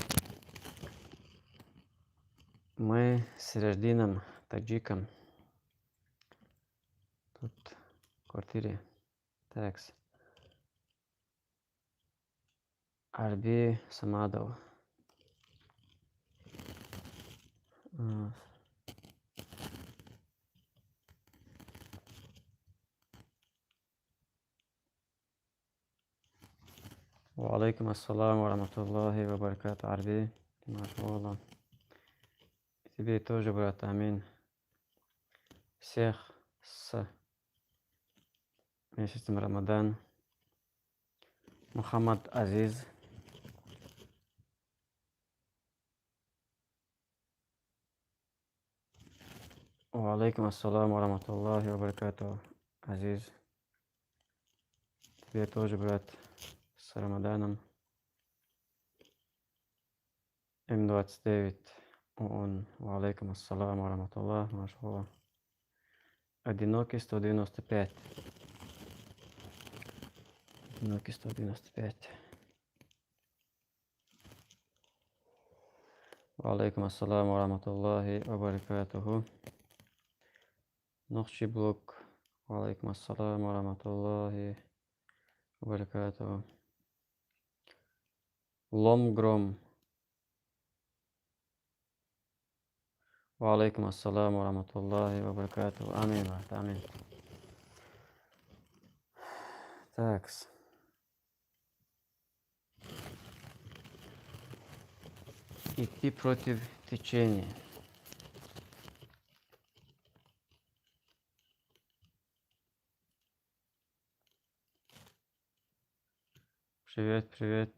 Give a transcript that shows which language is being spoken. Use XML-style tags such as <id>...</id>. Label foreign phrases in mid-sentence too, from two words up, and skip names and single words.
<ru>Мы с Рождином таджиком тут в квартире. Такс. Арби Самадов.</ru> <ar>وعليكم السلام ورحمة الله وبركاته.</ar> <ru>Арби. Машаллах. Тебе тоже, брат, амин. Всех с месяцем Рамадан. Мухаммад Азиз.</ru> <ar>وعليكم السلام وبركاته.</ar> <ru>Азиз. Тебе тоже, брат, с Рамаданом. М29 ООН.</ru> <ar>وعليكم السلام وما شاء الله.</ar> <ru>Одинокий 195. Одинокий 195.</ru> <ar>وعليكم السلام وبركاته. Нохчи блок. وعليكم السلام وبركاته.</ar> <ru>Ломгром.</ru> <ar>وعليكم السلام وبركاته.</ar> <ru>Амин, брат, амин. Такс. Идти против течения. Привет, привет.</ru>